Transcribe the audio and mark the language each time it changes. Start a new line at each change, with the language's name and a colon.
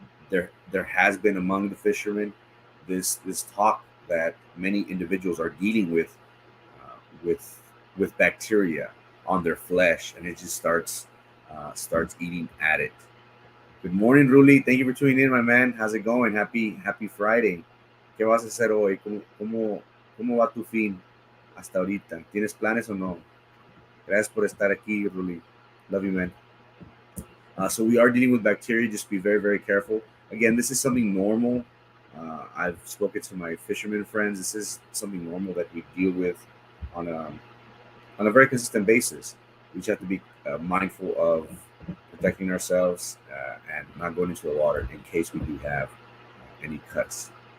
English: There has been among the fishermen this talk that many individuals are dealing uh, with with bacteria on their flesh, and it just starts eating at it. Good morning, Ruli. Thank you for tuning in, my man. How's it going? Happy Friday.
Spanish: ¿Qué vas a hacer hoy? ¿Cómo va tu fin hasta ahorita? ¿Tienes planes o no? Gracias por estar aquí, Ruli.
English: Love you, man. So we are dealing with bacteria. Just be very, very careful. Again, this is something normal. I've spoken to my fishermen friends. This is something normal that we deal with on a very consistent basis. We just have to be mindful of protecting ourselves and not going into the water in case we do have any cuts.